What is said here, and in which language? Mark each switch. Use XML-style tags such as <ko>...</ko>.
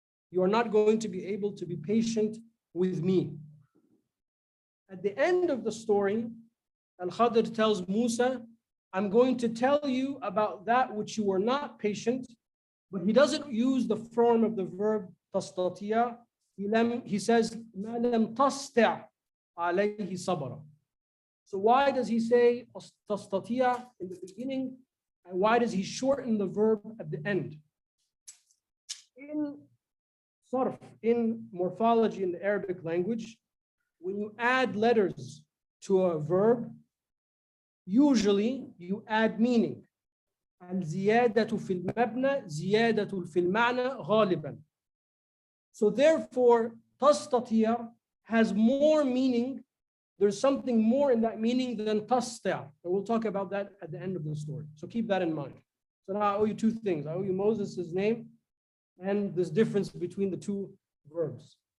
<en>You are not going to be able to be patient with me. At the end of the story, Al-Khidr tells Musa, I'm going to tell you about that which you were not patient, but he doesn't use the form of the verb tastatiya. He says,</en> <ar>مَا لَمْ تَسْتَعْ عَلَيْهِ صَبْرًا.</ar> <en>So why does he say tastatiya in the beginning, and why does he shorten the verb at the end? In sarf, in morphology in the Arabic language, when you add letters to a verb, usually you add meaning.</en> <ar>الزيادة في المبنى زيادة في المعنى غالبا.</ar> <en>So therefore, تستطيع has more meaning. There's something more in that meaning than تستطيع. And we'll talk about that at the end of the story. So keep that in mind. So now I owe you two things. I owe you Moses' name and this difference between the two verbs.</en>